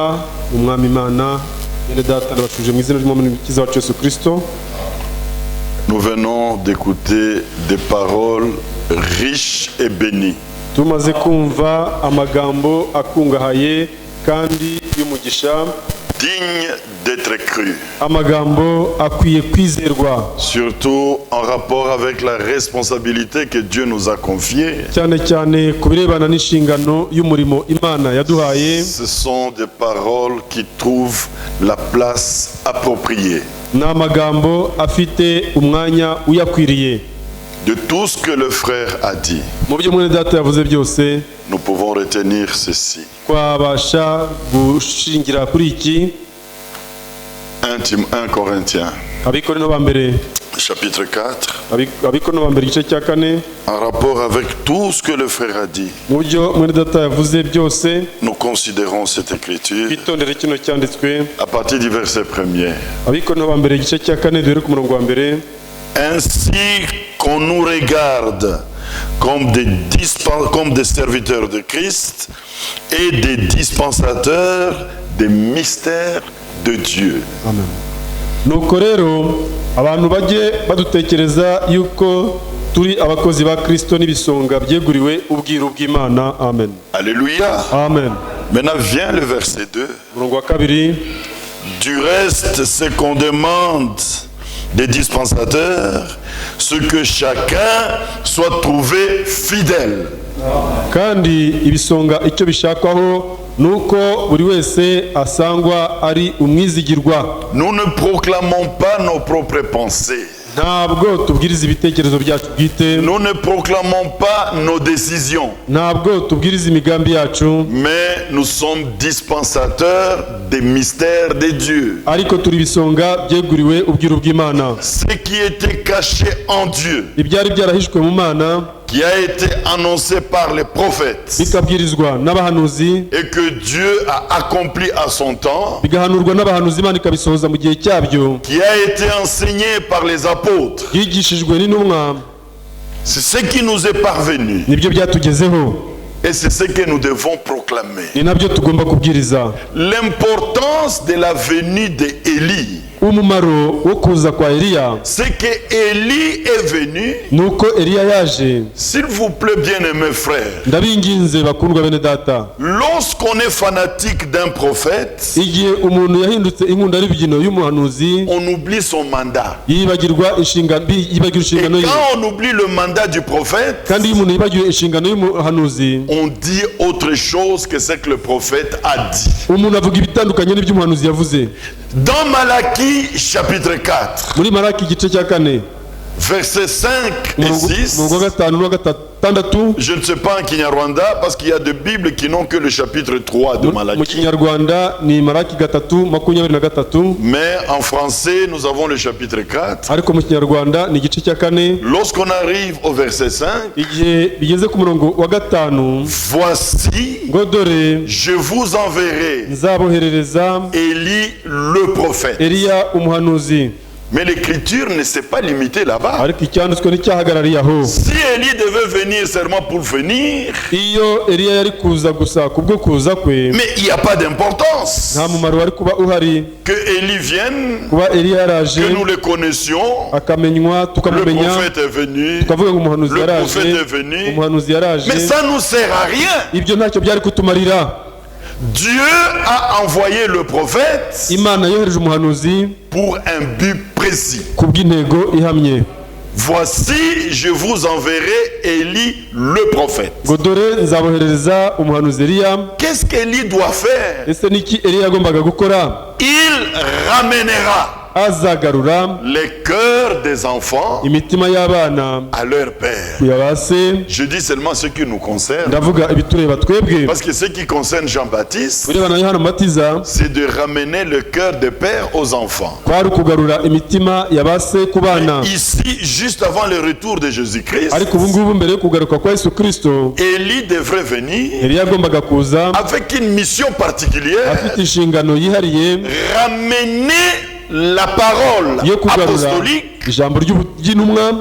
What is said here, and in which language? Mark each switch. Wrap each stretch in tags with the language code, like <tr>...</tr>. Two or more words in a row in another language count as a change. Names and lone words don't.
<rw>nanjye bakundwa umwami Imana Bene data ndabashuje mu izina ry'umukiza wacu Yesu Kristo.</rw> <fr>Nous venons d'écouter des paroles riches et bénies.</fr> <rw>Tumaze kumva amagambo akungahaye kandi y'umugisha,</rw> <fr>Digne d'être cru.</fr> <rw>amagambo akwiye kwizerwa,</rw> <fr>Surtout en rapport avec la responsabilité que Dieu nous a confiée.</fr> <rw>cyane cyane ku birebana n'inshingano y'umurimo Imana yaduhaye.</rw> <fr>Ce sont des paroles qui trouvent la place appropriée.</fr> <rw>Ni amagambo afite umwanya uyakwiriye.</rw> <fr>De tout ce que le frère a dit,</fr> <rw>Mu byo mwene data yavuze byose,</rw> <fr>nous pouvons retenir ceci.</fr> <rw>twabasha gushingira kuri iki.</rw> <fr>1 Corinthiens,</fr> <rw>Abikorino ba mbere,</rw> <fr>chapitre 4,</fr> <rw>Abikorino ba mbere igice cya 4,</rw> <fr>en rapport avec tout ce que le frère a dit,</fr> <rw>mu byo mwene data yavuze byose,</rw> <fr>nous considérons cette écriture</fr> <rw>twitondere kino cyanditswe.</rw> <fr>à partir du verset 1er.</fr> <rw>Abikorino ba mbere igice cya 4 duhere ku murongo wa mbere.</rw> <fr>Ainsi qu'on nous regarde comme des serviteurs de Christ et des dispensateurs des mystères de Dieu.</fr> <rw>Amen. Nuko rero abantu bajye badutekereza yuko turi abakozi ba Kristo n'ibisonga byeguriwe ubwiru bw'Imana. Amen. Alléluia. Amen.</rw> <fr>Maintenant vient le verset 2.</fr> <rw>Murongo wa kabiri.</rw> <fr>Du reste, ce qu'on demande des dispensateurs, ce que chacun soit trouvé fidèle.</fr> <rw>Kandi ibisonga icyo bishakwaho nuko buri wese asangwa ari umwizigirwa.</rw> <fr>Nous ne proclamons pas nos propres pensées.</fr> <rw>Ntabwo tubwiriza ibitekerezo byacu bwite,</rw> <fr>Nous ne proclamons pas nos décisions.</fr> <rw>ntabwo tubwiriza imigambi yacu,</rw> <fr>Mais nous sommes dispensateurs des mystères de Dieu.</fr> <rw>ariko turi ibisonga byeguriwe ubwiru bw'Imana.</rw> <fr>Ce qui était caché en Dieu,</fr> <rw>Ibyari byarahishwe mu Mana</rw> <fr>qui a été annoncé par les prophètes</fr> <rw>bikabwirizwa n'abahanuzi,</rw> <fr>et que Dieu a accompli à son temps,</fr> <rw>bigahanurwa n'abahanuzi, Imana ikabisohoza mu gihe cyabyo,</rw> <fr>qui a été enseigné par les apôtres.</fr> <rw>yigishijwe n'intumwa.</rw> <fr>C'est ce qui nous est parvenu</fr> <rw>Nibyo byatugezeho,</rw> <fr>et c'est ce que nous devons proclamer.</fr> <rw>ni nabyo tugomba kubwiriza.</rw> <fr>L'importance de la venue d'Élie,</fr> <rw>Umumaro wo kuza kwa Eliya</rw> <fr>c'est que Élie est venu.</fr> <rw>nuko Eliya yaje.</rw> <fr>S'il vous plaît, bien-aimés frères,</fr> <rw>Ndabinginze bakundwa bene data,</rw> <fr>lorsqu'on est fanatique d'un prophète,</fr> <rw>igihe umuntu yahindutse inkunda y'ibigino y'umuhanuzi,</rw> <fr>on oublie son mandat.</fr> <rw>yibagirwa inshingano</rw> <fr>Et</fr> <rw>ye.</rw> <fr>quand on oublie le mandat du prophète,</fr> <rw>Kandi iyo umuntu yibagiwe inshingano y'umuhanuzi,</rw> <fr>on dit autre chose que ce que le prophète a dit.</fr> <rw>umuntu avuga ibitandukanye n'ibyo umuhanuzi yavuze.</rw> <fr>Dans Malachie chapitre 4,</fr> <rw>Muri Maraki igice cya 4</rw> <fr>versets 5 et</fr> <rw>umurongo</rw> <fr>6,</fr> <rw>wa 5 n'uwa 6,</rw> <fr>je ne sais pas en Kinyarwanda parce qu'il y a des Bibles qui n'ont que le chapitre 3 de</fr> <rw>mu</rw> <fr>Malachie.</fr> <rw>Kinyarwanda ni Maraki 3:23,</rw> <fr>Mais en français, nous avons le chapitre 4.</fr> <rw>ariko mu Kinyarwanda ni igice cya 4.</rw> <fr>Lorsqu'on arrive au verset 5,</fr> <rw>Igihe bigeze ku murongo wa 5,</rw> <fr>voici,</fr> <rw>ngo dore</rw> <fr>je vous enverrai</fr> <rw>nzaboherereza</rw> <fr>Élie le prophète.</fr> <rw>Eliya umuhanuzi.</rw> <fr>Mais l'écriture ne s'est pas limitée là-bas.</fr> <rw>Ariko icyanditswe n'icyahagarariye aho.</rw> <fr>Si Élie devait venir seulement pour venir,</fr> <rw>Iyo Eliya yari kuza gusa kubwo kuza kwe,</rw> <fr>mais il n'y a pas d'importance.</fr> <rw>nta mumaro wari kuba uhari.</rw> <fr>Que Élie vienne,</fr> <rw>Kuba Eliya yaraje</rw> <fr>que nous le connaissions,</fr> <rw>akamenywa,</rw> <fr>le</fr> <rw>tukamumenya,</rw> <fr>prophète est venu,</fr> <rw>tukavuga ngo umuhanuzi</rw> <fr>le</fr> <rw>yaraje,</rw> <fr>prophète est venu,</fr> <rw>umuhanuzi yaraje.</rw> <fr>mais ça ne nous sert à rien.</fr> <rw>Ibyo ntacyo byari kutumarira.</rw> <fr>Dieu a envoyé le prophète</fr> <rw>Imana yohereje umuhanuzi</rw> <fr>pour un but précis.</fr> <rw>kubw'intego ihamye.</rw> <fr>Voici, je vous enverrai Élie le prophète.</fr> <rw>Ngo dore nzaboherereza umuhanuzi Eliya.</rw> <fr>Qu'est-ce qu'Élie doit faire?</fr> <rw>Ese niki Eliya yagombaga gukora?</rw> <fr>Il ramènera</fr> <rw>Azagarura</rw> <fr>les cœurs des enfants</fr> <rw>imitima y'abana</rw> <fr>à leur père.</fr> <rw>kuya ba se.</rw> <fr>Je dis seulement ce qui nous concerne,</fr> <rw>Ndavuga ibitureba twebwe.</rw> <fr>parce que ce qui concerne Jean-Baptiste,</fr> <rw>Birebana na Yohana Umubatiza,</rw> <fr>c'est de ramener le cœur des pères aux enfants.</fr> <rw>kwari ukugarura imitima ya ba se ku bana.</rw> <fr>Ici, juste avant le retour de Jésus-Christ,</fr> <rw>Ariko ubu ngubu mbere yo kugaruka kwa Yesu Kristo,</rw> <fr>Élie devrait venir</fr> <rw>Eliya yagombaga kuza</rw> <fr>avec une mission particulière,</fr> <rw>afite inshingano yihariye,</rw> <fr>ramener la parole</fr> <rw>yo kugarura</rw> <fr>apostolique,</fr> <rw>ijambo ry'intumwa,</rw>